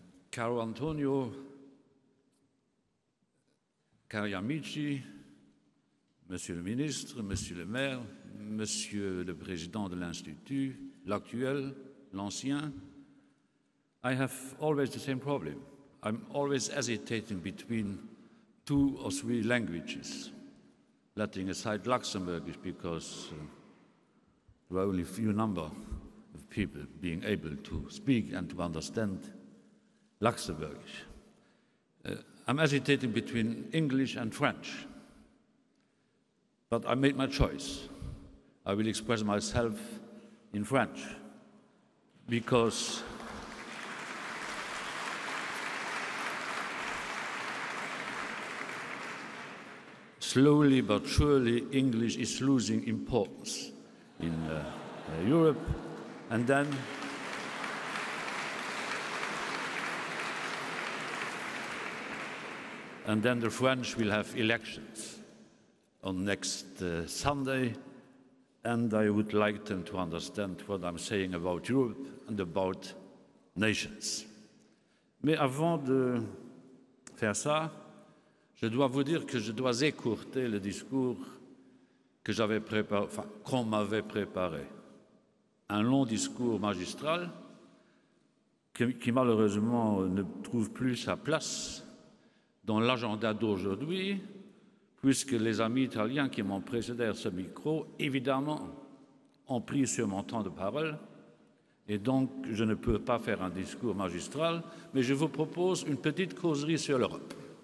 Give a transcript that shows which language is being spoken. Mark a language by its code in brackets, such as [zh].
[it] Caro Antonio, cari amici, [fr] Monsieur le ministre, Monsieur le maire, Monsieur le président de l'Institut, l'actuel, l'ancien, [en] I have always the same problem. I'm always hesitating between 2 or 3 languages, letting aside Luxembourgish because there are only a few number of people being able to speak and to understand Luxembourgish. I'm hesitating between English and French, but I made my choice. I will express myself in French because slowly but surely English is losing importance in Europe, and then the French will have elections on next Sunday, and I would like them to understand what I'm saying about Europe and about nations. [fr] Mais avant de faire ça, je dois vous dire que je dois écourter le discours que j'avais préparé, enfin, qu'on m'avait préparé. Un long discours magistral qui malheureusement ne trouve plus sa place dans l'agenda d'aujourd'hui, puisque les amis italiens qui m'ont précédé à ce micro, évidemment, ont pris sur mon temps de parole, et donc je ne peux pas faire un discours magistral, mais je vous propose une petite causerie sur l'Europe.